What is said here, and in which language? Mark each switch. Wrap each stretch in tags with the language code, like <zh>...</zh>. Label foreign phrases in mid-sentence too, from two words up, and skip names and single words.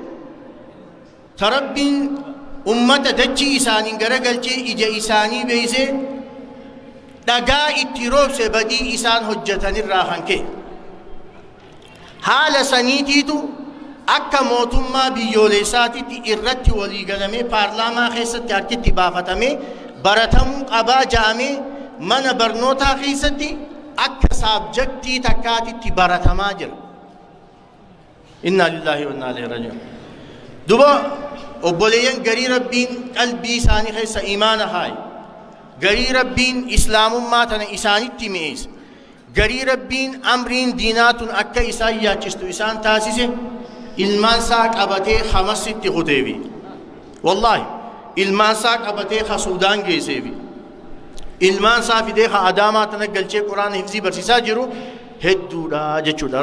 <om>Tarabbiin ummata dachii isaanii garagalchee ija isaanii beeysee dhagaa itti roobse badii isaan hojjetanirraa kan ka'e haala saniitiitu akka mootummaa biyyoolessaatitti irratti waliigalamee paarlaamaa keessatti harkitti baafatamee baratamuu qabaa ja'amee mana barnootaa keessatti akka saabjektii takkaatitti baratamaa jira.</om> <ar>إنا لله وإنا إليه راجعون.</ar> <om>Duba obboleeyyan garii rabbiin qalbii isaanii keessa imaana haaye garii rabbiin islaamummaa tana isaanitti mi'eesse garii rabbiin amriin diinaatun akka isaan yaachistu isaan taasise ilmaan isaa qabatee hamasitti huteebi wallaahi ilmaan isaa qabatee ka Suudaan geesseefi ilmaan isaa fidee ka Adaamaa tana galchee Quraana hifzii barsiisaa jiru hedduudha jechuudha.</om>